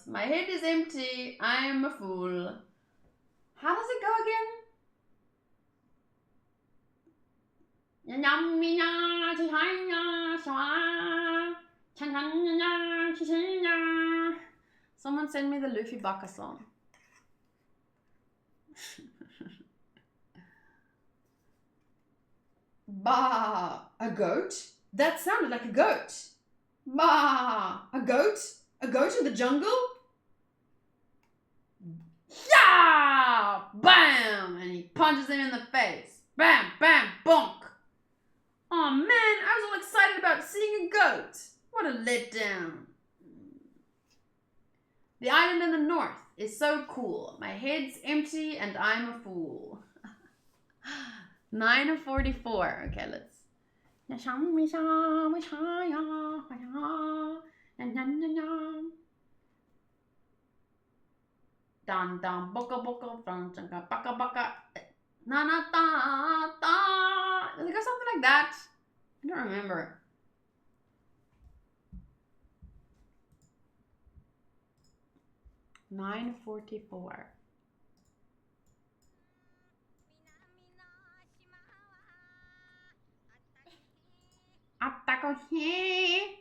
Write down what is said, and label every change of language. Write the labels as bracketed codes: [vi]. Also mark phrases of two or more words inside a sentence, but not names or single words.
[en] My head is empty, I'm a fool. How does it go again? Someone send me the Luffy Baka song. Bah, a goat? That sounded like a goat. Bah, a goat? A goat in the jungle? Yeah! Bam! And he punches him in the face. Bam, bam, bonk. Oh man, I was all excited about seeing a goat. What a letdown. The island in the north is so cool. My head's empty and I'm a fool. 9:44. Okay, let's. Dan dan boka boka dan baka baka na na ta ta. Does it go something like that? I don't remember. $9.44. Atakohi.